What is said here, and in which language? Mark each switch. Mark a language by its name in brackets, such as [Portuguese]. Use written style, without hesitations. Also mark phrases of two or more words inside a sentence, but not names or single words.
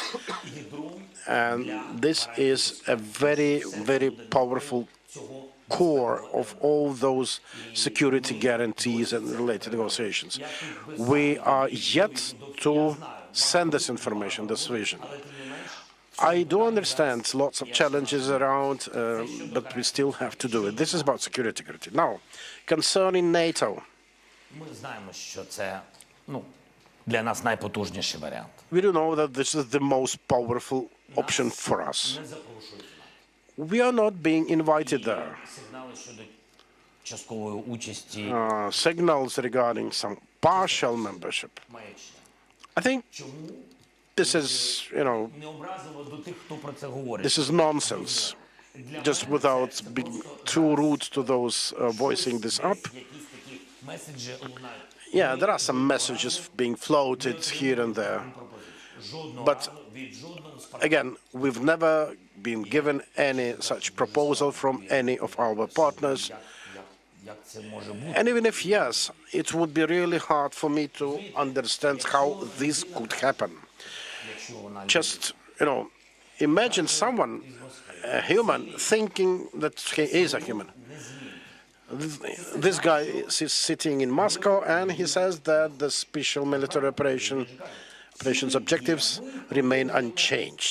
[English] And this is a very, very powerful core of all those security guarantees and related negotiations. We are yet to send this information, this vision. I do understand lots of challenges around, but we still have to do it. This is about security. Now, concerning NATO, [Ukrainian] Ми знаємо, що це, для нас найпотужніший варіант. [English] we do know that this is the most powerful option for us. [Ukrainian] Не запрошують [English] We are not being invited there. [Ukrainian] сигнали щодо часткової участі. [English] Signals regarding some partial membership. [Ukrainian] Маячня. [English] I think this is, [Ukrainian] Не образливо до тих, хто про це говорить. [English] this is nonsense. Just without being too rude to those voicing this up. [Ukrainian] Якісь такі меседжі лунають. [English] Yeah, there are some messages being floated here and there. But again, we've never been given any such proposal from any of our partners. [Ukrainian] Як це може бути? [English] And even if yes, it would be really hard for me to understand how this could happen. Just, imagine someone, a human, thinking that he is a human. This guy is sitting in Moscow and he says that the special military operations objectives remain unchanged.